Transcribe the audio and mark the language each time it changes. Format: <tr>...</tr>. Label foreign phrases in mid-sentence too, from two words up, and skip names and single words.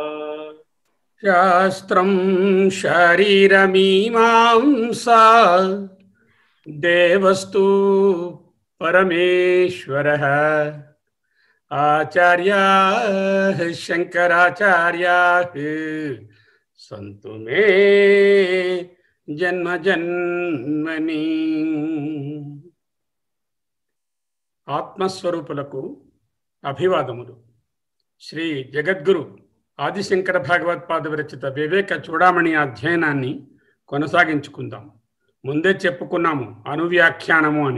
<sa>शास्त्रं शरीरमीमांसा देवस्तु परमेश्वरः आचार्याः शंकराचार्याः सन्तु मे जन्म जन्मनि।</sa> <te>ఆత్మస్వరూపులకు అభివాదములు. శ్రీ జగద్గురు ఆదిశంకర భగవత్పాద విరచిత వివేక చూడామణి అధ్యయనాన్ని కొనసాగించుకుందాం. ముందే చెప్పుకున్నాము అనువ్యాఖ్యానము అని.</te>